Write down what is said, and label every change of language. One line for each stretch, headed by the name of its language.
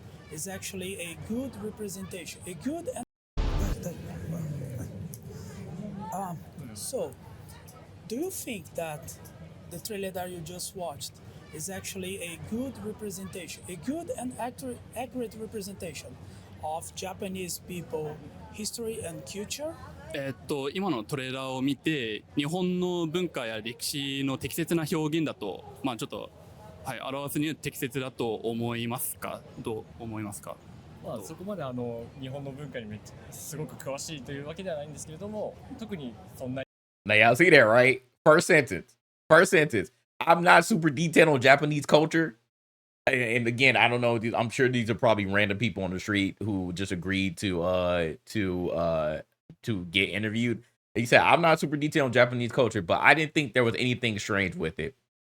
English: It's actually a good representation, a good and so. Do you think that the trailer that you just watched is actually a good representation, a good and accurate representation of Japanese people, history and culture?
Japanese: 今のトレーラーを見て日本の文化や歴史の適切な表現だと、ちょっと、はい、表すには適切だと思いますか？どう思いますか？そこまで日本の文化にすごく詳しいというわけではないんですけれども、特にそんな。
English: Now y'all see that, right? First sentence. I'm not super detailed on Japanese culture. And again, I don't know. I'm sure these are probably random people on the street who just agreed to get interviewed. He said, I'm not super detailed on Japanese culture, but I didn't think there was anything strange with it.